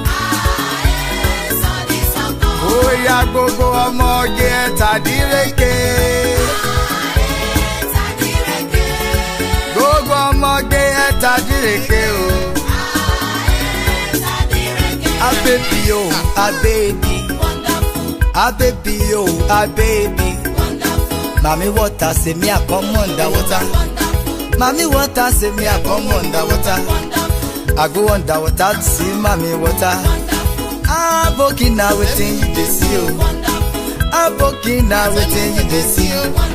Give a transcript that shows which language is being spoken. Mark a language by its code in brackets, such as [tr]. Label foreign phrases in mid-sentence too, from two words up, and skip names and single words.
[yo] Oya gbogbo ọmọge tàdíreke. Gbogbo ọmọge tàdíreke o. Abebi o, abebi. Abebi o, abebi. [pcm] Mami water say me a come underwater. Mami water say me a come underwater. I go underwater to see mami water. Aboki na wetin you dey see o. Aboki na wetin you dey see o.